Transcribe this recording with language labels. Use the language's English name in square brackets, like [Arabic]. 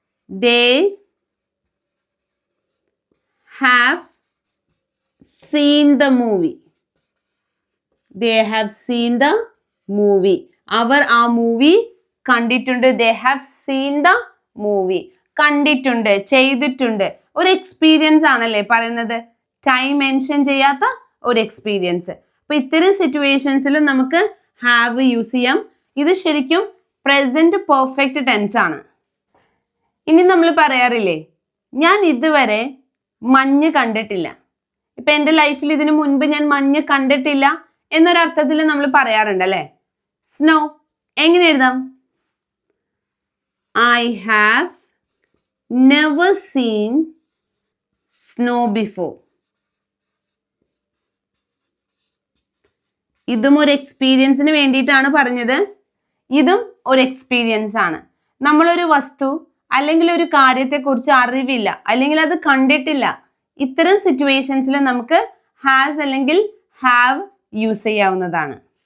[English] They have seen the movie. They have seen the movie. [Malayalam] അവർ ആ movie കണ്ടിട്ടുണ്ട്. [English] They have seen the movie. [Malayalam] കണ്ടിട്ടുണ്ട്, ചെയ്തിട്ടുണ്ട്. ഒരു experience ആണല്ലേ പറയുന്നത്, ടൈം മെൻഷൻ ചെയ്യാത്ത ഒരു എക്സ്പീരിയൻസ്. അപ്പൊ ഇത്തരം സിറ്റുവേഷൻസിലും നമുക്ക് ഹാവ് യൂസ് ചെയ്യാം. ഇത് ശരിക്കും പ്രസന്റ് പെർഫെക്റ്റ് ടെൻസ് ആണ്. ഇനി നമ്മൾ പറയാറില്ലേ, ഞാൻ ഇതുവരെ മഞ്ഞ് കണ്ടിട്ടില്ല. ഇപ്പൊ എൻ്റെ ലൈഫിൽ ഇതിനു മുൻപ് ഞാൻ മഞ്ഞ് കണ്ടിട്ടില്ല എന്നൊരർത്ഥത്തിൽ നമ്മൾ പറയാറുണ്ട് അല്ലേ. സ്നോ എങ്ങനെ എഴുതാം? [English] I have never seen snow before. [Malayalam] ഇതും ഒരു എക്സ്പീരിയൻസിന് വേണ്ടിയിട്ടാണ് പറഞ്ഞത്. ഇതും ഒരു എക്സ്പീരിയൻസ് ആണ്. നമ്മളൊരു വസ്തു അല്ലെങ്കിൽ ഒരു കാര്യത്തെക്കുറിച്ച് അറിവില്ല, അല്ലെങ്കിൽ അത് കണ്ടിട്ടില്ല, ഇത്തരം സിറ്റുവേഷൻസിൽ നമുക്ക് ഹാസ് അല്ലെങ്കിൽ ഹാവ് യൂസ് ചെയ്യാവുന്നതാണ്.